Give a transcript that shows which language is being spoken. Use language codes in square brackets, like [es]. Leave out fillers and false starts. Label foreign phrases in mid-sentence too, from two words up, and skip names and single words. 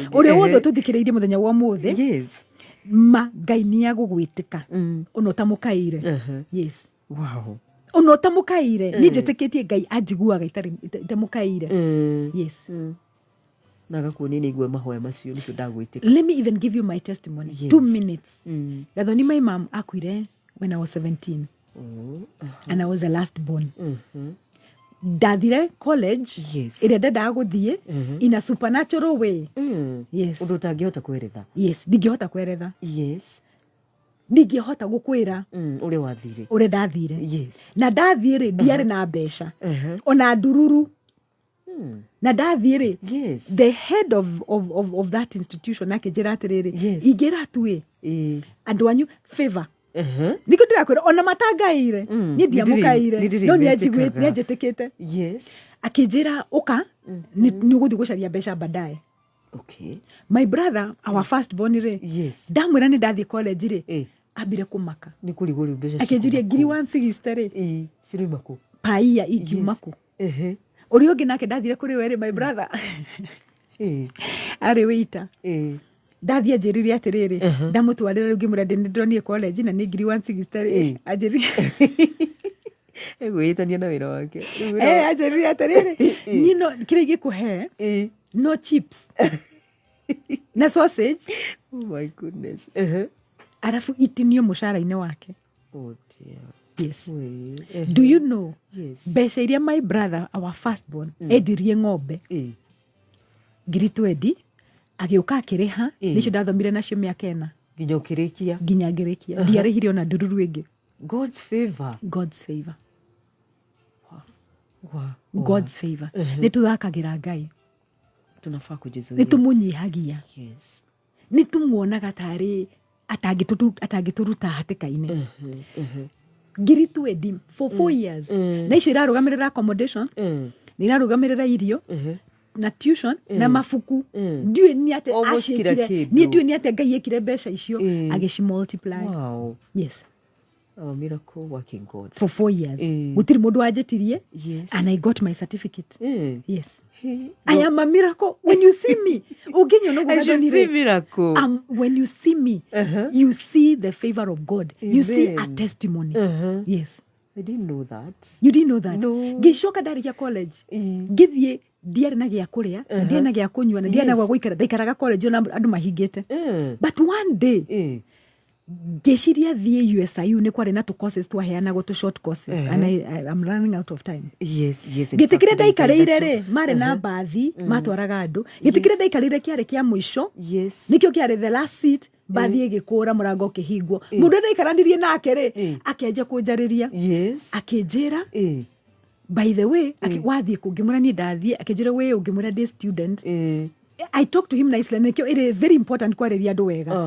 [ki] Ũrĩa wothe tũthikĩrĩirie mũthenya wa umuthi, Ngai nĩ agũgwĩtĩka ona ũtamũkaire. [en] Yes, wow, [ki] ona ũtamũkaire. Niĩ njĩtĩkĩtie Ngai anjiguaga itamũkaire. [en] Yes, [ki] na gakuonia nĩ igue mahoya macio nĩkĩo ndagwĩtĩka. [en] Let me even give you my testimony. 2 minutes. Gathoni my mom [ki] akuire [en] when I was 17. And I was the last born. [ki] Ndathire college ĩrĩa ndendaga gũthiĩ [en] in a supernatural way. Yes, [ki] ũndũ ũtangĩhota kweretha. Yes, ndingĩhota kweretha. [en] Yes, [ki] ndingĩhota gũkwĩra ũrĩa wathire, ũrĩa ndathire. [en] Yes, [ki] na ndathiĩ rĩ, ndiarĩ na mbeca ona ndururu. Na ndathiĩ rĩ, [en] the head of that institution [ki] akĩnjĩra atĩrĩrĩ, ingĩra tuĩ andũ anyu favor. Niko ndĩrakwĩra ona matangaire niĩ ndiamũkaire, no nĩanjĩtĩkĩte. Yes, akĩnjĩra ũka nĩ ũgũthiĩ gũcaria mbeca baadaye. [en] Okay, my brother, our first born [ki] rĩ, ndamwĩra nĩ ndathiĩ college rĩ, ambire kũmaka. Nĩ kũrigũrio mbeca akĩnjuria ngiri 160 rĩ, cirima kũ paia ingiuma kũ. Ũrĩa ũngĩ nake ndathire kũrĩ we rĩ, [en] my brother [ki] arĩ waiter. Ndathia njĩrire atĩrĩrĩ, ndamũtwarĩra rĩu ngĩmwĩra ndĩronire college na nĩ ngiri 160 rĩ, anjĩrire egwĩtania na wĩra wake. Anjĩrire atĩrĩrĩ, niĩ no kĩrĩa ingĩkũhe no chips na sausage. [en] Oh my goodness. [ki] Arafu itinio mũcara-inĩ wake. [en] Oh dear. Yes. Do you know? Yes. [ki] Mbeca iria [en] my brother, our firstborn, [ki] endirie ng'ombe ngiri 20, agĩũka akĩrĩha, nĩcio ndathomire nacio mĩaka 4. Nginya ngĩrĩkia. Ndiarĩhire ona ndururu ĩngĩ. [en] God's favor. God's favor. [ki] Nĩ tũthakagĩra Ngai. [sw] Tunafaa kũjizoea. [ki] Nĩ tũmũnyihagia. Yes. Nĩ tũmuonaga tarĩ atangĩtũruta hatĩka-inĩ. [en] Ngiri 20 for 4 years. [ki] Na icio irarũgamĩrĩra accommodation, nĩ irarũgamĩrĩra irio, na tuition, na mabuku. Ndiũĩ nĩ atĩ aciĩkire, niĩ ndiũĩ nĩ atĩ Ngai ekire mbeca icio agĩcimultiply. [en] Wow. Yes. Oh, miracle working God. For 4 years. [ki] Gũtirĩ mũndũ wanjĩtirie. [en] And I got my certificate. Yes. I am a miracle. When you see me, I should see miracle. When you see me, you see the favor of God. Amen. You see a testimony. Yes. I didn't know that. You didn't know that? No. [ki] Gĩcoka ndarĩkia college. Ngĩthiĩ ndiarĩ na gĩa kũrĩa, na ndiarĩ na gĩa kũnyua, na ndiarĩ na gwa gũikara. Ndaikaraga college ona andũ mahingĩte. [en] But one day, [ki] ngĩciria thiĩ USIU nĩ kwarĩ na tũ courses twaheanagwo tũ [en] short courses, and I'm running out of time. Yes. [ki] Gĩtĩkĩrĩa ndaikarĩire rĩ, marĩ na bathi matwaraga andũ. Gĩtĩkĩrĩa ndaikarĩire kĩarĩ kĩa mũico. Nĩkĩo kĩarĩ [en] the last seat. [ki] Bathi ĩgĩkũra, mũrango ũkĩhingwo. Mũndũ ndaikaranirie nake rĩ, akĩanjia kũnjarĩria. Akĩnjĩra [en] by the way [ki] wathie kungimura ni ndathie akinjira we ungimura ndi student [en] I talked to him nicely, and it is very important [ki] kwareria andu wega.